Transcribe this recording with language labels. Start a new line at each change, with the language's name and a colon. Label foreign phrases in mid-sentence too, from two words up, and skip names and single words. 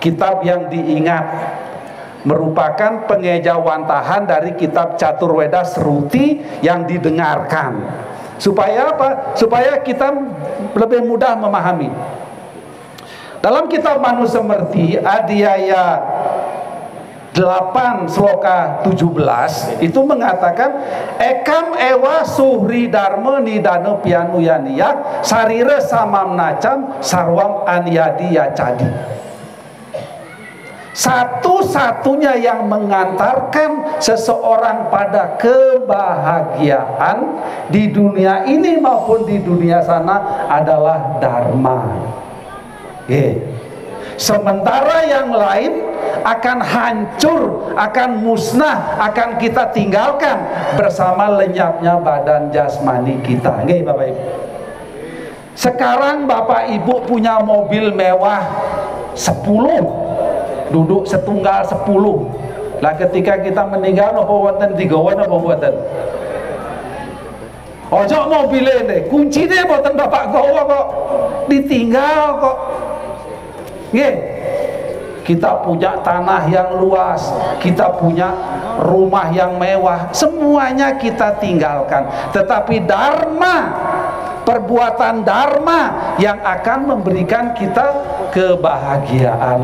Indonesian: Kitab yang diingat, merupakan pengejawantahan dari kitab Caturweda Sruti yang didengarkan. Supaya apa? Supaya kita lebih mudah memahami. Dalam kitab Manusemerti Adiaya 8 sloka 17 itu mengatakan
Sanskrit: ekam ewa suhri dharma nidana pianu yaniya sarira samam nacam sarwam anyadi yacadi.
Indonesian: Satu-satunya yang mengantarkan seseorang pada kebahagiaan di dunia ini maupun di dunia sana adalah dharma. Sementara yang lain akan hancur, akan musnah, akan kita tinggalkan bersama lenyapnya badan jasmani kita. Bapak Ibu. Sekarang Bapak Ibu punya mobil mewah 10, duduk setunggal 10.
Javanese: Lah
Indonesian: ketika kita meninggal
Javanese: napa wonten digawa napa mboten? Ojo
Indonesian: mobil ini,
Javanese: kuncine mboten Bapak gawa kok. Ditinggal kok. Nggih.
Indonesian: Kita punya tanah yang luas, kita punya rumah yang mewah, semuanya kita tinggalkan. Tetapi dharma, perbuatan dharma yang akan memberikan kita kebahagiaan.